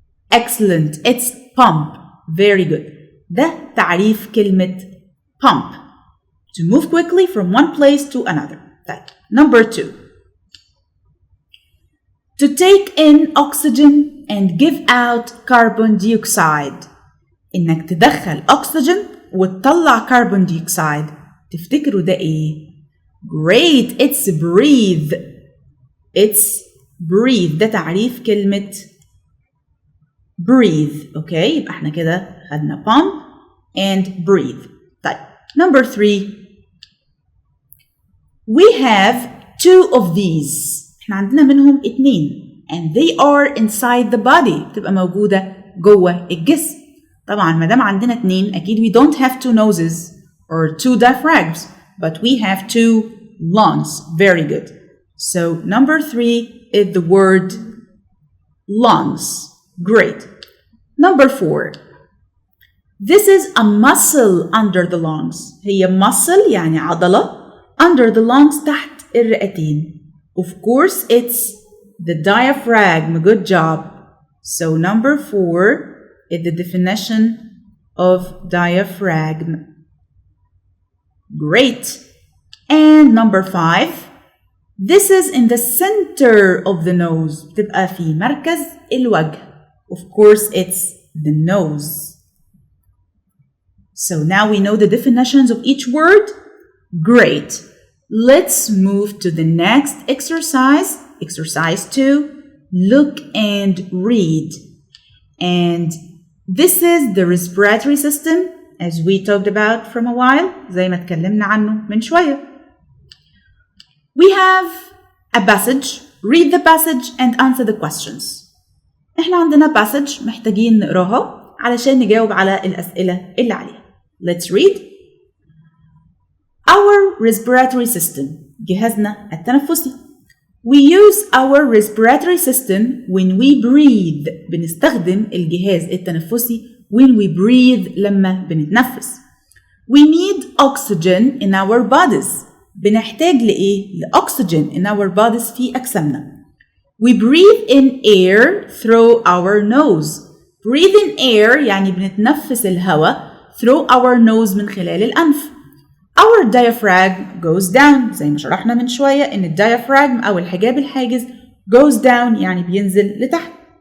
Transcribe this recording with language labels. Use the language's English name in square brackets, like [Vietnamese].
[English] Excellent. It's pump. Very good. [Arabic] ده تعريف كلمة pump. [English] To move quickly from one place to another. طيب. Number 2. To take in oxygen and give out carbon dioxide. [Arabic] إنك تدخل أكسجين وتطلع كربون ديوكسيد. تفتكروا ده إيه؟ Great. [English] It's breathe. It's breathe. [Arabic] ده تعريف كلمة breathe. أوكي. يبقى احنا كده خدنا [English] pump and breathe. طيب. Number 3. We have 2 of these. [Arabic] احنا عندنا منهم [English] 2 and they are inside the body. [Arabic] تبقى موجودة جوه الجسم. طبعا ما دام عندنا [English] 2 [Arabic] أكيد [English] we don't have 2 noses or 2 diaphragms but we have 2 lungs. Very good. So number 3 is the word lungs. Great. Number 4. This is a muscle under the lungs. [Arabic] هي muscle يعني عضلة [English] under the lungs [Arabic] تحت الرئتين. [English] Of course it's the diaphragm. Good job. So number 4 is the definition of diaphragm. Great. And number 5. This is in the center of the nose. [Arabic] تبقى في مركز الوجه. [English] Of course it's the nose. So now we know the definitions of each word. Great. Let's move to the next exercise. Exercise 2. Look and read. And this is the respiratory system as we talked about from a while. [Arabic] زي ما اتكلمنا عنه من شوية. [English] We have a passage. Read the passage and answer the questions. [Arabic] احنا عندنا passage محتاجين نقراها علشان نجاوب على الأسئلة اللي عليها. [English] Let's read. Our respiratory system. [Arabic] جهازنا التنفسي. [English] We use our respiratory system when we breathe. [Arabic] بنستخدم الجهاز التنفسي [English] when we breathe [Arabic] لما بنتنفس. [English] We need oxygen in our bodies. [Arabic] بنحتاج لإيه؟ لأكسجين [English] in our bodies [Arabic] في أجسامنا. [English] We breathe in air through our nose. Breathe in air [Arabic] يعني بنتنفس الهواء [English] through our nose [Arabic] من خلال الأنف. [English] Our diaphragm goes down. [Arabic] زي ما شرحنا من شوية إن الديافراغم أو الحجاب الحاجز [English] goes down [Arabic] يعني بينزل لتحت.